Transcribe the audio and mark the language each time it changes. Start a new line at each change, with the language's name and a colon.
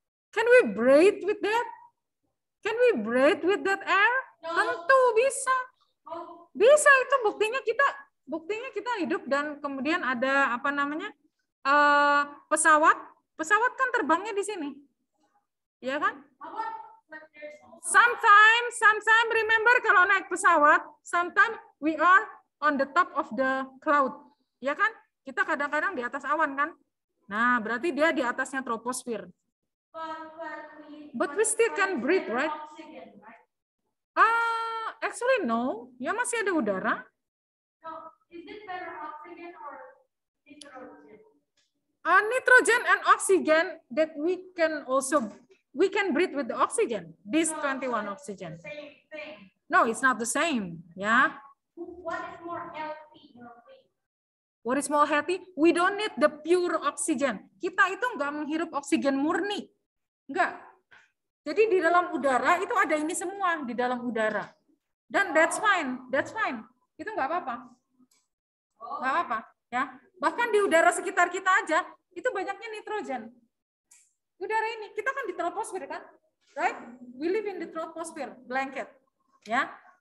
English: Can we breathe with that? Can we breathe with that air?
Indonesian: Tentu bisa. Bisa, itu buktinya kita hidup dan kemudian ada apa namanya? Pesawat kan terbangnya di sini. Ya kan?
English: Sometimes remember
Indonesian: kalau naik pesawat,
English: sometimes we are on the top of the cloud.
Indonesian: Ya kan? Kita kadang-kadang di atas awan kan? Nah, berarti dia di atasnya troposfer.
English: But we still can breathe, right? Actually no.
Indonesian: Ya masih ada udara.
English: Is it better oxygen or nitrogen? Nitrogen and oxygen that we can breathe with the oxygen. This 21 oxygen. Same thing. No, it's not the same. Yeah. What is more healthy? What is more healthy? We don't need the pure oxygen.
Indonesian: Kita itu nggak menghirup oksigen murni. Enggak. Jadi di dalam udara itu ada ini semua di dalam udara. Dan
English: that's fine.
Indonesian: Itu nggak apa-apa. Nggak apa-apa. Ya. Bahkan di udara sekitar kita aja, itu banyaknya nitrogen. Udara ini, kita kan di troposfer kan? Right?
English: We live in the troposphere, blanket.
Indonesian: Ya.